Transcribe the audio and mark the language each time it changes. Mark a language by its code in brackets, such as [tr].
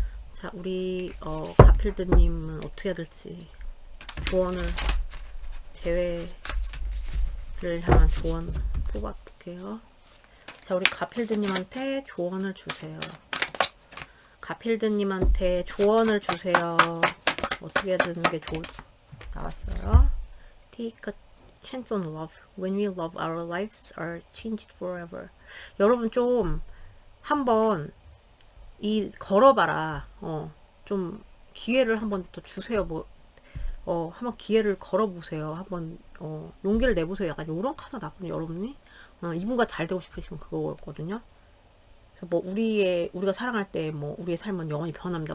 [ko] 자, 우리 가필드님은 어떻게 해야 될지 조언을 제외를 향한 조언 뽑아볼게요. 자, 우리 가필드님한테 조언을 주세요. 가필드님한테 조언을 주세요. 어떻게 해야 되는 게 나왔어요. [en] Take a chance on love. When we love, our lives are changed forever. [ko] 여러분 좀 한번 걸어봐라. 좀 기회를 한번 더 주세요. 한번 기회를 걸어보세요. 한번 용기를 내보세요. 약간 요런 카드 나거든요, 여러분이. 이분과 잘 되고 싶으시면 그거였거든요. 그래서 뭐 우리가 사랑할 때 뭐 우리의 삶은 영원히 변합니다.